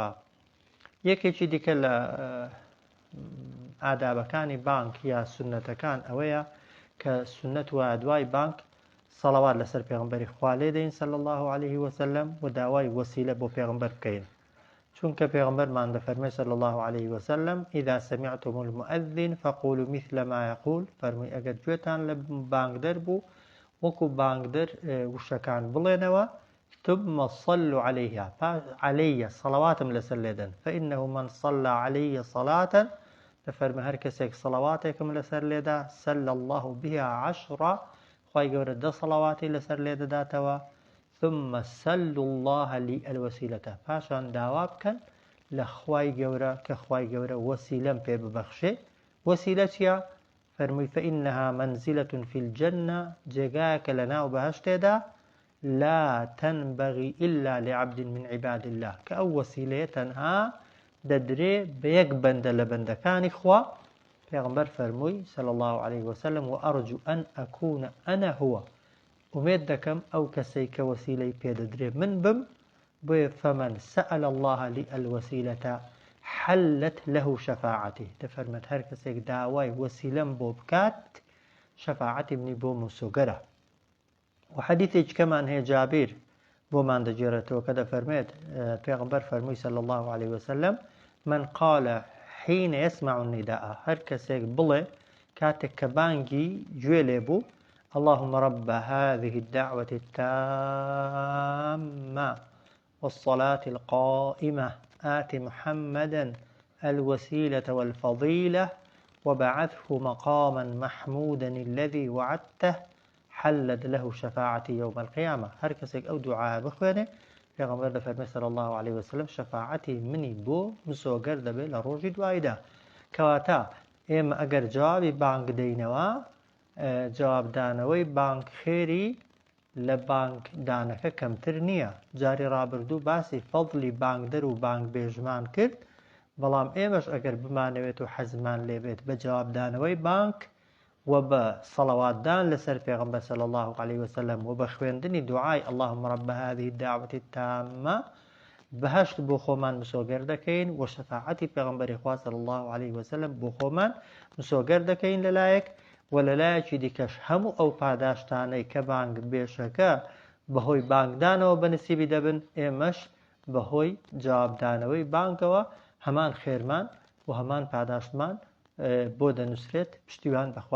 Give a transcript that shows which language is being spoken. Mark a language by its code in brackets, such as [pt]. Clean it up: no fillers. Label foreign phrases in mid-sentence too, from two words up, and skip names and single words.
[ckb] یەکێکی دیکە لە ئادابەکانی بانگ یا سنەتەکان ئەوەیە کە سنەت وایە دوای بانگ سەڵەوات لەسەر پێغەمبەری خوا لێ دەین [ar] صلی الله عليه وسلم [ckb] و داوای وەسیلە بۆ پێغەمبەر بکەین چونکە پێغەمبەرمان دەفەرمێ [ar] صلی الله عليه وسلم إذا سمعتم المؤذن فقولوا مثل ما [ckb] يقول فەرمووی ئەگەر گوێتان لە بانگدەر بوو وەکو بانگدەر وشەکان بڵێنەوە [ar] ثم صلوا عليه [ckb] صلواتم لەسەر لێدەن [ar] فإنه من صلى علي صلاة [ckb] دەفەرمێ هەر کەسێک سەڵەواتێکم لەسەر لێدا [ar] سل الله بها عشرة [ckb] خوای گەورە 10 سەڵەواتی لەسەر لێ دەداتەوە [ar] ثم سلوا الله لي الوسيلة [ckb] پاشان داوا بکەن لە خوای گەورە کە خوای گەورە وەسیلەم پێ ببەخشێ. وەسیلە چییە؟ فەرمووی [ar] فإنها منزلة في الجنة [ckb] جێگایەکە لە ناو بەهەشتێدا [ar] لا تنبغي إلا لعبد من عباد الله [ckb] کە ئەو وەسیلەیە تەنها دەدرێ بە یەک بەندە لە بەندەکانی خوا. پێغەمبەر فەرمووی [ar] صلی الله عليه وسلم وأرجو أن أكون أنا هو [ckb] ئومێد دەکەم ئەو کەسەی کە وەسیلەی پێدەدرێ من بم بۆیە [ar] فمن سأل الله لي الوسيلة حلت له شفاعتي [ckb] دەفەرمێت هەر کەسێک داوای وەسیلەم بۆ بکات شەفاعەتی منی بۆ موسوگەرە. و حەدیثێکی کەمان هەیە جابیر بۆمان دەگێڕێتەوە کە دەفەرمێت پێغەمبەر فەرمووی [ar] صلی الله عليه وسلم من قال حين يسمع النداء [ckb] هەر کەسێک بڵێ کاتێک کە بانگی گوێ لێ بوو [ar] اللهم رب هذه الدعوة التامة والصلاة القائمة آت محمدا الوسيلة والفضيلة وبعثه مقاما محمودا الذي وعدته حلت له شفاعتي يوم القيامة [ckb] هەر کەسێک ئەو دوعا بخوێنێ پێغەمبەر دەفەرمێ [ar] صلی الله عليه وسلم [ckb] شەفاعەتی منی بۆ مسۆگەر دەبێت لە ڕۆژی دوایدا. کەواتە ئێمە ئەگەر جوابی بانگ دەینەوە جوابدانەوەی بانگ خێری لە بانگ دانەکە کەمتر نییە. جاری ڕابردوو باسی فەضلی بانگدەر و بانگ بێژمان کرد بەڵام ئێمەش ئەگەر بمانەوێت و حەزمان لێبێت بە جوابدانەوەی بانگ و بە سەڵەواتدان لەسەر پێغەمبەر [ar] صلی الله عليه وسلم [ckb] و بە خوێندنی دوعای [ar] اللهم رب هذه الدعوة التامة [ckb] بەهەشت بۆ خۆمان مسۆگەر دەکەین و شەفاعەتی پێغەمبەری خوا [ar] صلی الله عليه وسلم [ckb] بۆ خۆمان مسۆگەر دەکەین لەلایەک و لەلایەکی دیکەش هەموو ئەو پاداشتانەی کە بانگ بێشەکە بەهۆی بانگدانەوە بەنسیبی دەبن ئێمەش بەهۆی جوابدانەوەی بانگەوە هەمان خێرمان و هەمان پاداشتمان بۆ دەنووسرێت.